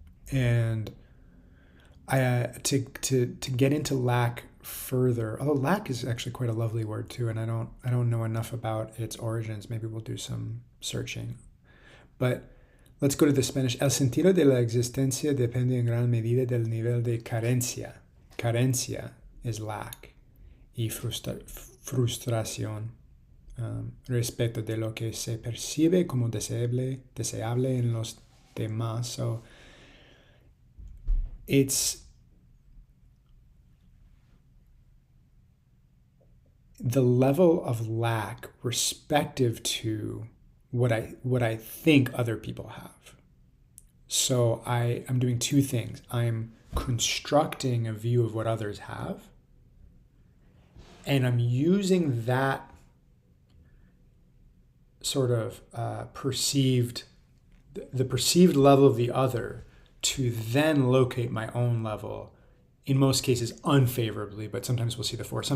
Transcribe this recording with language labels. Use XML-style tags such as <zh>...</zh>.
<en>And to get into lack further. Although lack is actually quite a lovely word too, and I don't know enough about its origins. Maybe we'll do some searching. But let's go to the Spanish.</en> <es>El sentido de la existencia depende en gran medida del nivel de carencia.</es> <en>Carencia is lack.</en> <es>Y frustración respecto de lo que se percibe como deseable en los demás.</es> <en>So it's the level of lack respective to what I think other people have. So I'm doing two things. I'm constructing a view of what others have, and I'm using that sort of perceived level of the other to then locate my own level, in most cases unfavorably, but sometimes we'll see the four.</en>